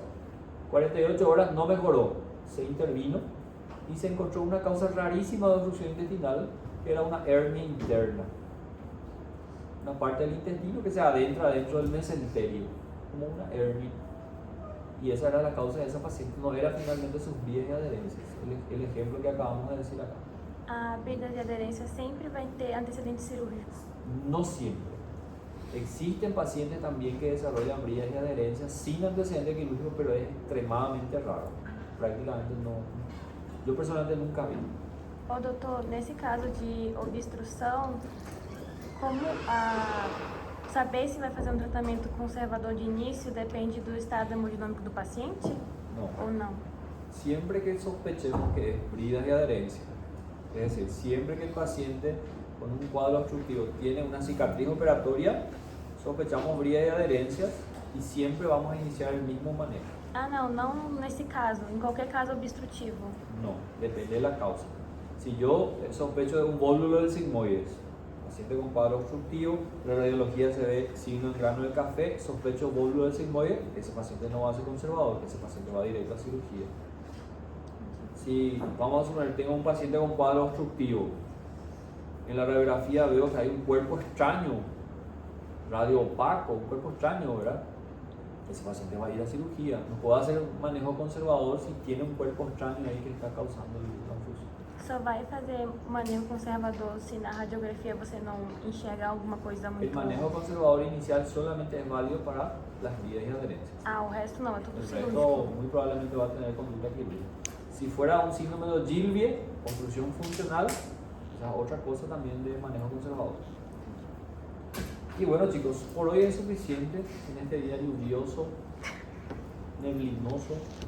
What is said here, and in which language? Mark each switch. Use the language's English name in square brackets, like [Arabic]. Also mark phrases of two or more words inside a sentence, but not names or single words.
[Spanish] 48 horas no mejoró, se intervino y se encontró una causa rarísima de obstrucción intestinal que era una hernia interna, una parte del intestino que se adentra dentro del mesenterio como una hernia, y esa era la causa de esa paciente, no era finalmente sus vías y adherencias, el ejemplo que acabamos de decir acá. [Portuguese] A bridas de aderência sempre vai ter antecedentes cirúrgicos. [Spanish] No siempre. Existen pacientes también que desarrollan bridas y adherencias sin antecedente quirúrgico, pero es extremadamente raro. Prácticamente no. Yo personalmente nunca vi. [Portuguese] Ô doutor, nesse caso de obstrução, como saber se vai fazer um tratamento conservador de início depende do estado hemodinâmico do paciente [Spanish] No. [Portuguese] ou não? [Spanish] Siempre que sospechemos que es bridas y adherencia, es decir, siempre que el paciente con un cuadro obstructivo tiene una cicatriz operatoria, sospechamos bridas y adherencias y siempre vamos a iniciar el mismo manejo. [Portuguese] Ah, não nesse caso, em qualquer caso obstrutivo. [Spanish] No, depende de la causa. Si yo sospecho de un bólulo del sigmoides, paciente con cuadro obstructivo, la radiología se ve signo en grano de café, sospecho bólulo del sigmoide, ese paciente no va a ser conservador, ese paciente va directo a cirugía. Si vamos a suponer, tengo un paciente con cuadro obstructivo, en la radiografía veo que hay un cuerpo extraño, radio opaco, un cuerpo extraño, ¿verdad? Ese paciente va a ir a cirugía. No puedo hacer un manejo conservador si tiene un cuerpo extraño ahí que está causando la obstrucción. [Portuguese] Só vai fazer manejo conservador se na radiografia você não enxergar alguma coisa [Spanish] El [Portuguese] muito... [Spanish] manejo conservador inicial solamente es válido para las vías y adherencias. [Portuguese] Ah, o resto não, é tudo [Spanish] El [Portuguese] cirúrgico. [Spanish] resto muy probablemente va a tener conducta quirúrgica. Si fuera un síndrome de Gilbert, obstrucción funcional, esa es otra cosa también de manejo conservador. Y bueno chicos, por hoy es suficiente en este día lluvioso, neblinoso.